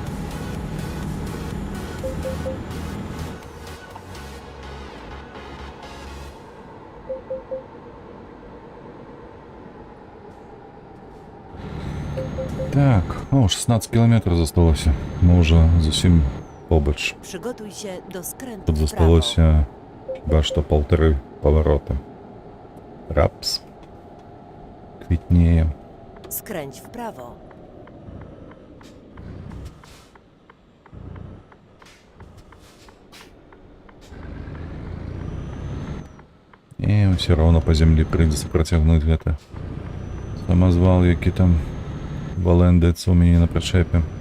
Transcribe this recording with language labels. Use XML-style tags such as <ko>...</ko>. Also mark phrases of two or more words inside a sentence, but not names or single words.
<be>Так, 16 кілометраў засталося. Мы ўжо зусім побач.</be> <pl>Przygotuj się do skrętu</pl> <be>Тут</be> <pl>w prawo.</pl> <be>засталося хіба што 1,5 павароты. Рапс квітнее.</be> <pl>Skręć w prawo.</pl> <be>І ўсё роўна па зямлі прыйдзецца працягнуць гэта. Самазвал, які там валэндаецца ў мяне на прычэпе.</be>